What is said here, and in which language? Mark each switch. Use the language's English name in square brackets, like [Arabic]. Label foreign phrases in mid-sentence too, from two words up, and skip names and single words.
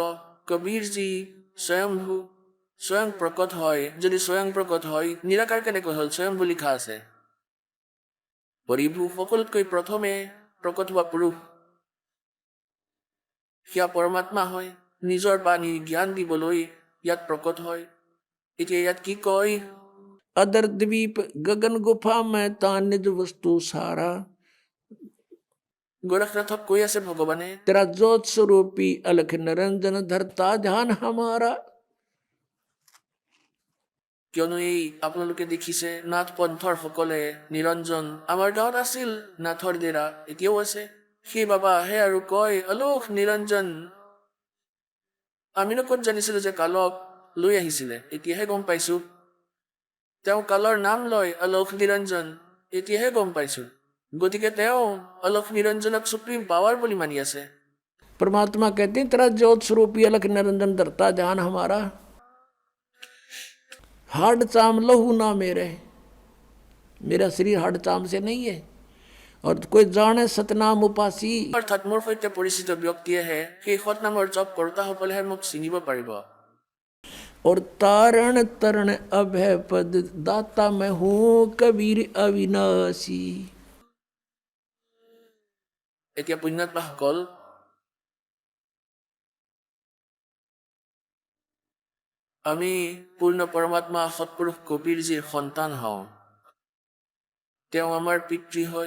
[Assamese] কবিৰ যি স্বয়ম্ভু স্বয়ং প্ৰকট হয়, যদি স্বয়ং প্ৰকট হয় নিৰাকাৰ কেনেকৈ হ'ল? স্বয়ম্ভু লিখা আছে। পৰিভূ সকলোতকৈ প্ৰথমে প্ৰকট হোৱা পুৰুষ, সেয়া পৰমাত্মা হয়। নিজৰ বাণী জ্ঞান দিবলৈ ইয়াত প্ৰকট হয়। এতিয়া ইয়াত কি কয়? [Hindi] अदर द्वीप गगन गुफा में ता निज वस्तु सारा। [Assamese] গোৰখনাথক কৈ আছে ভগৱানে, [Hindi] तेरा ज्योत स्वरूपी अलख निरंजन धरता ध्यान हमारा। [Assamese] কিয়নো এই আপোনালোকে দেখিছে নাথ পন্থৰ সকলে নিৰঞ্জন আমাৰ গাঁৱত আছিল, নাথৰ ডেৰা এতিয়াও আছে। সেই বাবা আহে আৰু কয় অলোক নিৰঞ্জন। আমিনো ক'ত জানিছিলো যে কালক লৈ আহিছিলে, এতিয়াহে গম পাইছো। তেওঁ কালৰ নাম লয় অলোক নিৰঞ্জন, এতিয়াহে গম পাইছো। গতিকে তেওঁ অলোক নিৰঞ্জনক [English] supreme power [Assamese] বুলি মানি আছে। [Hindi] परमात्मा कहते हैं तेरा ज्योत स्वरूपी अलख निरंजन धरता ध्यान हमारा। हाड चाम लहू ना मेरा शरीर हाड चाम से नहीं है। और कोई जाने सतनाम उपासी। [Assamese] অৰ্থাৎ মোৰ সৈতে পৰিচিত ব্যক্তিয়েহে, সেই সৎনামৰ জপ কৰোতাসকলেহে মোক চিনিব পাৰিব। [Hindi] और तारण तरण अभय पद दाता मैं हूँ कबीर अविनाशी। [Assamese] এতিয়া পুণ্যাত্মাসকল, আমি পূৰ্ণ পৰমাত্মা সৎপুৰুষ কবিৰজীৰ সন্তান হওঁ। তেওঁ আমাৰ পিতৃ হয়।